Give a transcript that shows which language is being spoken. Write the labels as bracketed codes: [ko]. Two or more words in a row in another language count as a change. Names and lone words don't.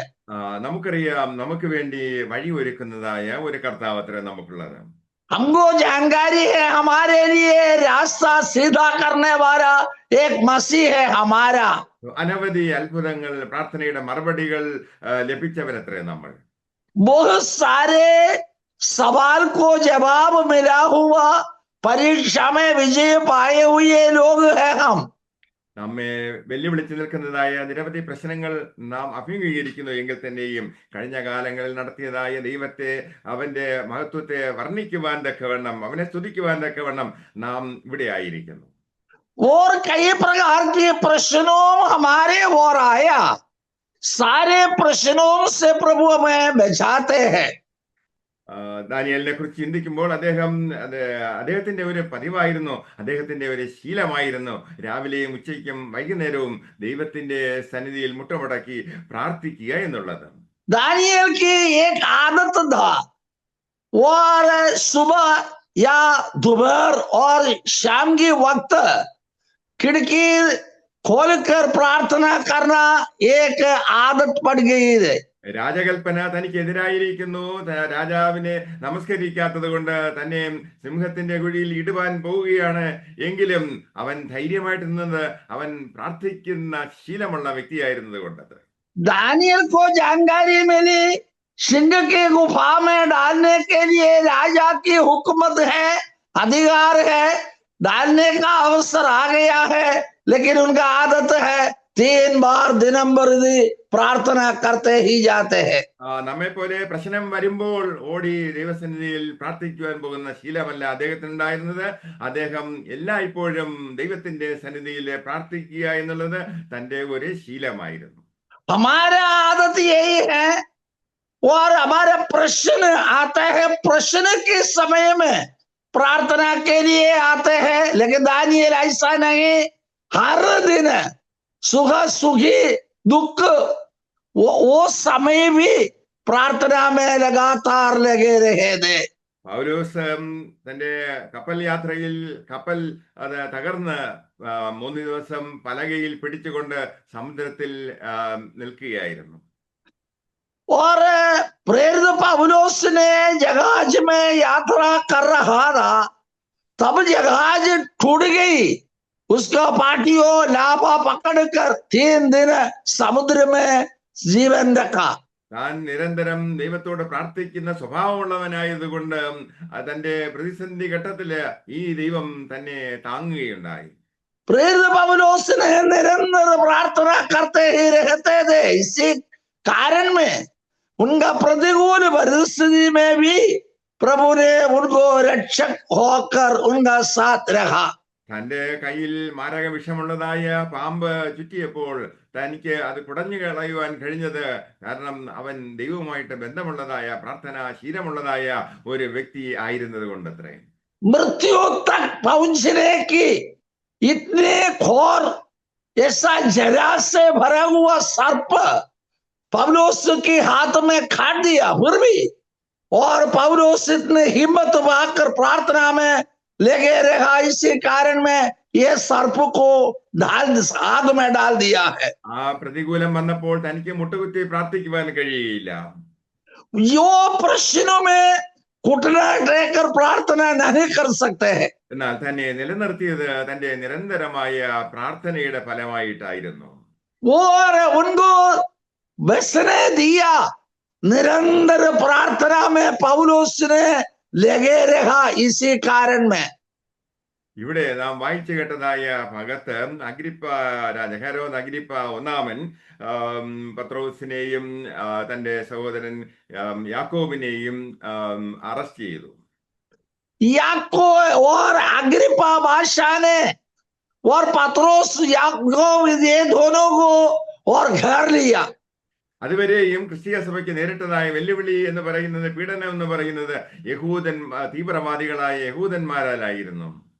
[ml] നമുക്കറിയാം, നമുക്ക് വേണ്ടി വഴി ഒരുക്കുന്നതായ ഒരു കർത്താവത്രേ നമുക്കുള്ളത്. [hi] हमको जानकारी है हमारे लिए रास्ता सीधा करने वाला एक मसीह है हमारा। [ml] അനവധി അത്ഭുതങ്ങൾ, പ്രാർത്ഥനയുടെ മറുപടികൾ ലഭിച്ചവരത്രേ നമ്മൾ. [hi] बहुत सारे सवाल को जवाब मिला हुआ, परीक्षा में विजय पाए हुए लोग हैं हम। [ml] നമ്മെ വെല്ലുവിളിച്ചു നിൽക്കുന്നതായ നിരവധി പ്രശ്നങ്ങൾ നാം അഭിമുഖീകരിക്കുന്നു എങ്കിൽ തന്നെയും കഴിഞ്ഞ കാലങ്ങളിൽ നടത്തിയതായ ദൈവത്തെ, അവന്റെ മഹത്വത്തെ വർണ്ണിക്കുവാൻ തക്കവണ്ണം, അവനെ സ്തുതിക്കുവാൻ തക്കവണ്ണം നാം ഇവിടെ ആയിരിക്കുന്നു. [hi] और कई प्रकार के प्रश्नों हमारे ओर आया, सारे प्रश्नों से प्रभु हमें बचाते हैं। [ml] ദാനിയേലിനെ കുറിച്ച് ചിന്തിക്കുമ്പോൾ അദ്ദേഹത്തിന്റെ ഒരു പതിവായിരുന്നു, അദ്ദേഹത്തിന്റെ ഒരു ശീലമായിരുന്നു രാവിലെയും ഉച്ചയ്ക്കും വൈകുന്നേരവും ദൈവത്തിന്റെ സന്നിധിയിൽ മുട്ടമടക്കി പ്രാർത്ഥിക്കുക എന്നുള്ളത്. [hi] दानियल की एक आदत था, और सुबह या दोपहर और शाम के वक्त खिड़की खोलकर प्रार्थना करना एक आदत पड़ गई है। [ml] രാജകൽപ്പന തനിക്കെതിരായിരിക്കുന്നു, രാജാവിനെ നമസ്കരിക്കാത്തത് കൊണ്ട് തന്നെ സിംഹത്തിന്റെ കുഴിയിൽ ഇടുവാൻ പോവുകയാണ്. എങ്കിലും അവൻ ധൈര്യമായിട്ട് നിന്നത് അവൻ പ്രാർത്ഥിക്കുന്ന ശീലമുള്ള വ്യക്തിയായിരുന്നത് കൊണ്ടത്. [hi] दानियल को जानकारी मिली, सिंह की गुफा में डालने के लिए राजा की हुकूमत है, अधिकार है, डालने का अवसर आ गया है, लेकिन उनका आदत है 3 बार दिनम प्रति प्रार्थना करते ही जाते हैं. [ml] നമ്മെ പോലെ പ്രശ്നം വരുമ്പോൾ ഓടി ദൈവസന്നിധിയിൽ പ്രാർത്ഥിക്കുവാൻ പോകുന്ന ശീലമല്ല അദ്ദേഹത്തിനുണ്ടായിരുന്നത്. അദ്ദേഹം എല്ലായ്പ്പോഴും ദൈവത്തിന്റെ സന്നിധിയിൽ പ്രാർത്ഥിക്കുക എന്നുള്ളത് തന്റെ ഒരു ശീലമായിരുന്നു. [hi] हमारा आदत यही है, और हमारा प्रश्न आता है, प्रश्न के समय में प्रार्थना के लिए आते हैं, लेकिन दानियल ऐसा नहीं, हर दिन सुख सुखी दुख वो समय भी प्रार्थना में लगातार लगे रहे थे. [ml] പൗലോസ് തന്റെ കപ്പൽ യാത്രയിൽ കപ്പൽ അത് തകർന്ന് 3 ദിവസം പലകയിൽ പിടിച്ചുകൊണ്ട് സമുദ്രത്തിൽ നിൽക്കുകയായിരുന്നു. [hi] और प्रेरित पौलुस ने जहाज में यात्रा कर रहा था, तब जहाज टूट गई, उसका पाटियों लाफा पकड़कर 3 दिन समुद्र में जीवन रखा. [ml] താൻ നിരന്തരം ദൈവത്തോട് പ്രാർത്ഥിക്കുന്ന സ്വഭാവമുള്ളവനായതുകൊണ്ട് തന്റെ പ്രതിസന്ധി ഘട്ടത്തില് ഈ ദൈവം തന്നെ താങ്ങുകയുണ്ടായി. [hi] प्रेरित पौलुस ने निरंतर प्रार्थना करते ही रहते थे। इसी कारण में उनका प्रतिकूल परिस्थिति में भी प्रभु ने उनको रक्षक होकर उनका साथ रखा। [ml] തന്റെ കയ്യിൽ മാരക വിഷമുള്ളതായ പാമ്പ് ചുറ്റിയപ്പോൾ തനിക്ക് അത് കുടഞ്ഞു കളയുവാൻ കഴിഞ്ഞത് കാരണം അവൻ ദൈവവുമായിട്ട് ബന്ധമുള്ളതായ പ്രാർത്ഥനാ ശീലമുള്ളതായ ഒരു വ്യക്തി ആയിരുന്നത് കൊണ്ടത്രേ. [hi] मृत्यु तक पहुंचने की इतने घोर ऐसा जरा से भरा हुआ सर्प पौलुस के हाथ में काट दिया, फिर भी और पौलुस इतने हिम्मत पाकर प्रार्थना में लगे रहा। इसी कारण में ये सर्प को आग में डाल दिया है। [ml] ആ പ്രതികൂലം വന്നപ്പോൾ തനിക്ക് മുട്ടുകുത്തി പ്രാർത്ഥിക്കുവാൻ കഴിയുകയില്ല. [hi] यो प्रश्नों में घुटना टेकर प्रार्थना नहीं कर सकते हैं। [ml] എന്നാൽ തന്നെ നിലനിർത്തിയത് തന്റെ നിരന്തരമായ പ്രാർത്ഥനയുടെ ഫലമായിട്ടായിരുന്നു. [hi] और उनको बसने दिया। निरंतर प्रार्थना में पौलुस ने लगे रहा। इसी कारण में [ml] ഇവിടെ നാം വായിച്ചു കേട്ടതായ ഭാഗത്ത് അഗ്രിപ്പ ഹെരോദ് അഗ്രിപ്പ ഒന്നാമൻ പത്രോസിനെയും തന്റെ സഹോദരൻ യാക്കോബിനെയും അറസ്റ്റ് ചെയ്തു. [hi] याकूब और अग्रिप्पा बादशाह ने और पत्रोस याकूब ये दोनों को और घेर लिया। [ml] അതുവരെയും ക്രിസ്തീയ സഭയ്ക്ക് നേരിട്ടതായ വെല്ലുവിളി എന്ന് പറയുന്നത്, പീഡനം എന്ന് പറയുന്നത് തീവ്രവാദികളായ യഹൂദന്മാരാലായിരുന്നു.